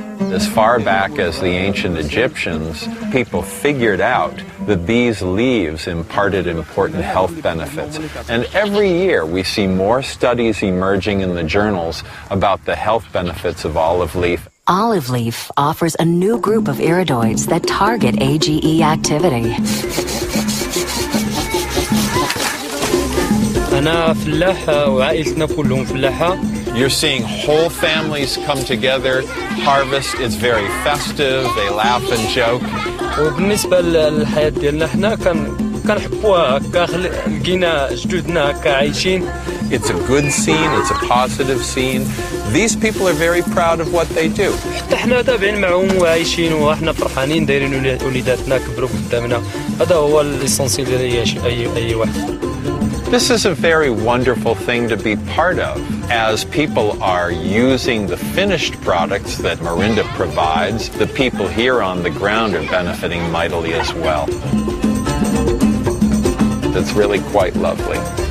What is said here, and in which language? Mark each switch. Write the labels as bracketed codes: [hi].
[en] As far back as the ancient Egyptians, people figured out that these leaves imparted important health benefits. And every year we see more studies emerging in the journals about the health benefits of olive leaf. Olive leaf offers a new group of iridoids that target AGE activity. [ar] أنا فلاح وعائلتنا كلهم فلاحة. [en] You're seeing whole families come together, harvest, it's very festive, they laugh and joke. [ar] وبالنسبة للحياة ديالنا حنا كنحبوها هكا لقينا جدودنا هكا عايشين. [en] It's a good scene, it's a positive scene. These people are very proud of what they do. [ar] حتى حنا تابعين معهم وعايشين وحنا فرحانين دايرين وليداتنا كبروا قدامنا. هذا هو الإسانسيال ديال أي واحد. [en] This is a very wonderful thing to be part of, as people are using the finished products that Morinda provides. The people here on the ground are benefiting mightily as well. It's really quite lovely.